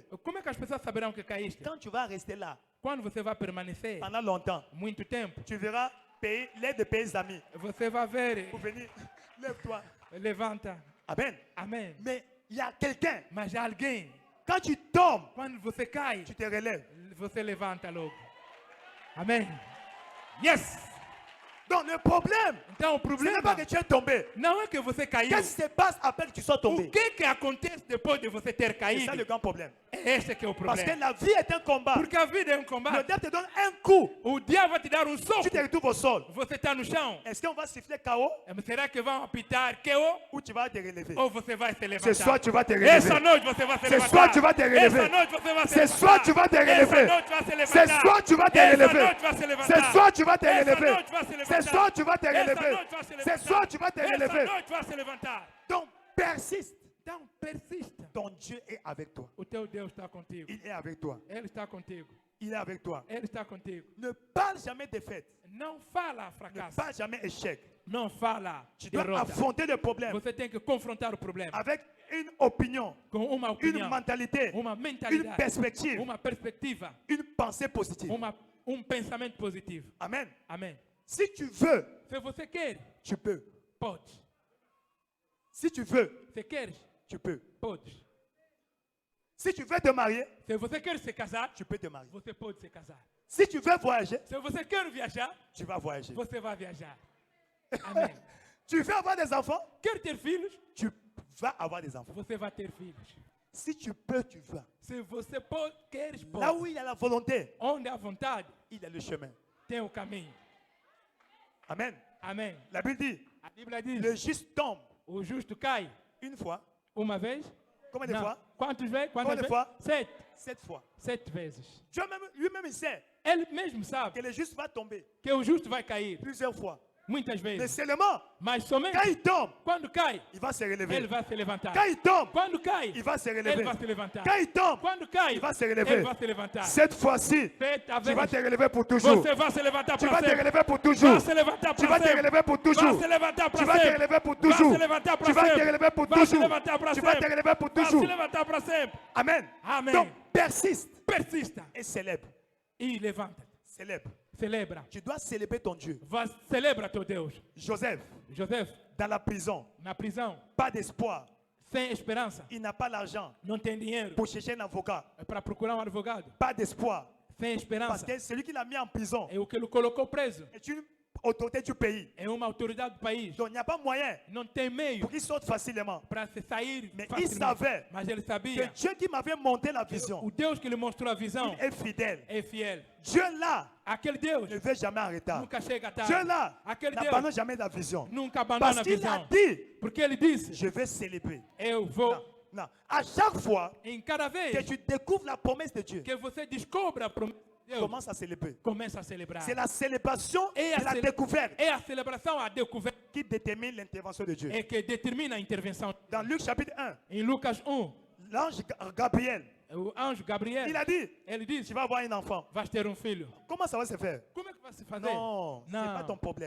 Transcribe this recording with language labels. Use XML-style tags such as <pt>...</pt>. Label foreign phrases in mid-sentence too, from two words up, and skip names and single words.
<pt>Como é que as pessoas saberão que caíste?</pt> <fr>Quand tu vas rester là</fr> <pt>Quando você vai permanecer</pt> <fr>pendant longtemps,</fr> <pt>muito tempo,</pt> <fr>tu verras l'aide de pays amis</fr> <pt>você vai ver,</pt> <fr>pour venir. Lève-toi.</fr> <pt>levanta.</pt> <fr>Amen.</fr> <pt>Amém.</pt> <fr>Mais il y a quelqu'un,</fr> <pt>Mas há alguém,</pt> <fr>quand tu tombes,</fr> <pt>quando você cai,</pt> <fr>tu te relèves.</fr> <pt>você levanta logo. Amém. Yes!</pt> <fr>Donc le problème,</fr> <pt>Então o</pt> <fr>ce n'est</fr> <pt>problema</pt> <fr>pas que tu es tombé.</fr> <pt>não é que você caiu.</pt> <fr>Qu'est-ce qui se passe après que tu sois</fr> <pt>O</pt> <fr>tombé?</fr> <pt>que acontece depois de você ter</pt> <fr>C'est</fr> <pt>caído?</pt> <fr>ça le grand problème.</fr> <pt>É esse que é o</pt> <fr>Parce que</fr> <pt>problema.</pt> <fr>la vie est un combat.</fr> <pt>Porque a vida é um</pt> <fr>Le</fr> <pt>combate.</pt> <fr>diable te donne un coup,</fr> <pt>O diabo vai te dar um soco.</pt> <fr>tu te retrouves au sol.</fr> <pt>Você está no chão.</pt> <fr>Est-ce qu'on va siffler KO</fr> <pt>Será que vão apitar KO</pt> <fr>ou tu vas te relever?</fr> <pt>ou você vai se</pt> <fr>Ce</fr> <pt>levantar?</pt> <fr>soir, tu vas te</fr> <pt>Essa</pt> <fr>relever.</fr> <pt>noite você vai se</pt> <fr>Ce</fr> <pt>levantar.</pt> <fr>soir, tu vas te relever.</fr> <pt>Essa noite você vai se</pt> <fr>Ce</fr> <pt>levantar.</pt> <fr>soir, tu vas te</fr> <pt>Essa</pt> <fr>relever.</fr> <pt>noite vai se</pt> <fr>Ce</fr> <pt>levantar.</pt> <fr>soir, tu vas te</fr> <pt>Essa</pt> <fr>relever.</fr> <pt>noite vai se</pt> <fr>Ce</fr> <pt>levantar.</pt> <fr>soir, tu vas te</fr> <pt>Essa</pt> <fr>relever.</fr> <pt>noite vai se</pt> <fr>Ce</fr> <pt>levantar.</pt> <fr>soir, tu vas te</fr> <pt>Essa</pt> <fr>relever.</fr> <pt>noite vai se</pt> <fr>Ce</fr> <pt>levantar.</pt> <fr>soir, tu vas te</fr> <pt>Essa</pt> <fr>relever.</fr> <pt>noite vai se levantar.</pt> <fr>Donc, persiste.</fr> <pt>Então persista.</pt> <fr>Ton Dieu est avec toi.</fr> <pt>O teu Deus está contigo.</pt> <fr>Il est avec toi.</fr> <pt>Ele está contigo.</pt> <fr>Il est avec toi.</fr> <pt>Ele está contigo.</pt> <fr>Ne parle jamais défaite.</fr> <pt>Não fala</pt> <fr>Ne</fr> <pt>fracasso.</pt> <fr>parle jamais échec.</fr> <pt>Não fala</pt> <fr>Tu dois</fr> <pt>derrota.</pt> <fr>affronter le problème</fr> <pt>Você tem que confrontar o problema</pt> <fr>avec une opinion,</fr> <pt>com uma</pt> <fr>une</fr> <pt>opinião,</pt> <fr>mentalité,</fr> <pt>uma</pt> <fr>une</fr> <pt>mentalidade,</pt> <fr>perspective,</fr> <pt>uma perspectiva,</pt> <fr>une pensée positive.</fr> <pt>pensamento positivo.</pt> <fr>Amen.</fr> <pt>Amém.</pt> <fr>Si tu veux,</fr> <pt>Se você quer,</pt> <fr>tu peux.</fr> <pt>pode.</pt> <fr>Si tu veux,</fr> <pt>Se queres,</pt> <fr>tu peux.</fr> <pt>pode.</pt> <fr>Si tu veux te marier,</fr> <pt>Se você quer se casar,</pt> <fr>tu peux te marier.</fr> <pt>você pode se casar.</pt> <fr>Si tu veux voyager,</fr> <pt>Se você quer viajar,</pt> <fr>tu vas voyager.</fr> <pt>você vai viajar. Amém.</pt> <fr>Tu veux avoir des enfants,</fr> <pt>Quer ter filhos,</pt> <fr>tu vas avoir des enfants.</fr> <pt>você vai ter filhos.</pt> <fr>Si tu peux, tu vas.</fr> <pt>Se você pode, queres, pode.</pt> <fr>Là où il y a la volonté,</fr> <pt>Onde há vontade,</pt> <fr>il y a le chemin.</fr> <pt>tem o caminho.</pt> <fr>Amen.</fr> <pt>Amém.</pt> <fr>La Bible dit,</fr> <pt>A Bíblia diz,</pt> <fr>le juste tombe</fr> <pt>o justo cai</pt> <fr>une fois.</fr> <pt>uma vez.</pt> <fr>Combien de</fr> <pt>Não.</pt> <fr>fois?</fr> <pt>Quantas vezes?</pt> <fr>Combien de fois? 7. 7 fois.</fr> <pt>7 vezes.</pt> <fr>Dieu lui-même, il sait</fr> <pt>Ele mesmo</pt> <fr>que</fr> <pt>sabe</pt> <fr>le juste va tomber</fr> <pt>que o justo vai cair</pt> <fr>plusieurs fois.</fr> <pt>muitas</pt> <fr>Mais</fr> <pt>vezes.</pt> <fr>seulement,</fr> <pt>Mas somente</pt> <fr>quand il tombe,</fr> <pt>quando cai,</pt> <fr>il va se</fr> <pt>ele</pt> <fr>relever.</fr> <pt>vai se levantar.</pt> <fr>Quand il tombe,</fr> <pt>Quando cai,</pt> <fr>il va se</fr> <pt>ele</pt> <fr>relever.</fr> <pt>vai se levantar.</pt> <fr>Quand il tombe,</fr> <pt>Quando cai,</pt> <fr>il va se</fr> <pt>ele</pt> <fr>relever.</fr> <pt>vai se levantar.</pt> <fr>Cette fois-ci,</fr> <pt>Certa</pt> <fr>tu vas</fr> <pt>vez,</pt> <fr>te relever pour toujours.</fr> <pt>você vai se levantar</pt> <fr>Tu</fr> <pt>para</pt> <fr>vas te</fr> <pt>sempre.</pt> <fr>relever pour toujours.</fr> <pt>Vai se levantar</pt> <fr>Tu</fr> <pt>para</pt> <fr>vas te</fr> <pt>sempre.</pt> <fr>relever pour</fr> <pt>Vai</pt> <fr>toujours.</fr> <pt>se levantar</pt> <fr>Tu</fr> <pt>para</pt> <fr>vas te</fr> <pt>sempre.</pt> <fr>relever pour</fr> <pt>Vai</pt> <fr>toujours.</fr> <pt>se levantar para</pt> <fr>Tu vas te</fr> <pt>sempre.</pt> <fr>relever pour</fr> <pt>Vai se</pt> <fr>toujours.</fr> <pt>levantar para</pt> <fr>Tu vas te</fr> <pt>sempre.</pt> <fr>relever pour</fr> <pt>Vai se</pt> <fr>toujours.</fr> <pt>levantar para sempre.</pt> <fr>Amen.</fr> <pt>Amen.</pt> <fr>Donc, persiste</fr> <pt>Persista</pt> <fr>et célèbre.</fr> <pt>e levanta.</pt> <fr>Célèbre.</fr> <pt>Celebra.</pt> <fr>Tu dois célébrer ton Dieu.</fr> <pt>Celebra teu Deus.</pt> <fr>Joseph,</fr> <pt>José,</pt> <fr>dans la prison,</fr> <pt>na prisão,</pt> <fr>pas d'espoir.</fr> <pt>sem esperança,</pt> <fr>Il n'a pas l'argent</fr> <pt>não tem dinheiro</pt> <fr>pour chercher un avocat.</fr> <pt>para procurar um advogado.</pt> <fr>Pas d'espoir.</fr> <pt>Sem</pt> <fr>Parce</fr> <pt>esperança.</pt> <fr>que celui qui l'a mis en prison</fr> <pt>É o que ele colocou preso.</pt> <fr>est une autorité du pays.</fr> <pt>É uma autoridade do país.</pt> <fr>Donc il n'y a pas moyen</fr> <pt>Não tem meio</pt> <fr>pour qu'il sorte facilement.</fr> <pt>para se sair</pt> <fr>Mais il</fr> <pt>facilmente.</pt> <fr>savait</fr> <pt>Mas ele</pt> <fr>que</fr> <pt>sabia.</pt> <fr>Dieu qui m'avait monté la vision</fr> <pt>O Deus que lhe mostrou a visão</pt> <fr>est fidèle.</fr> <pt>é fiel.</pt> <fr>Dieu là</fr> <pt>Aquele Deus</pt> <fr>ne veut jamais en retard.</fr> <pt>nunca chega tarde.</pt> <fr>Dieu là</fr> <pt>Aquele</pt> <fr>n'abandonne</fr> <pt>Deus</pt> <fr>jamais la vision.</fr> <pt>nunca abandona</pt> <fr>Parce</fr> <pt>a</pt> <fr>qu'il a</fr> <pt>visão.</pt> <fr>dit,</fr> <pt>Porque ele disse:</pt> <fr>je vais célébrer.</fr> <pt>eu vou.</pt> <fr>Non, non. À chaque fois</fr> <pt>Em cada</pt> <fr>que</fr> <pt>vez</pt> <fr>tu découvres la promesse de Dieu,</fr> <pt>que você descobre a promessa, Deus,</pt> <fr>commence à célébrer.</fr> <pt>começa a celebrar.</pt> <fr>C'est la célébration Et de la découverte</fr> <pt>É a celebração, a descoberta,</pt> <fr>qui détermine l'intervention de Dieu.</fr> <pt>é que determina a intervenção.</pt> <fr>Dans Luc chapitre 1,</fr> <pt>Em Lucas 1,</pt> <fr>l'ange Gabriel,</fr> <pt>o anjo Gabriel,</pt> <fr>il a dit,</fr> <pt>ele disse,</pt> <fr>tu vas avoir un enfant.</fr> <pt>vais ter um filho.</pt> <fr>Comment ça va se faire?</fr> <pt>Como é que vai se fazer?</pt> <fr>Non, c'est pas ton problème.</fr>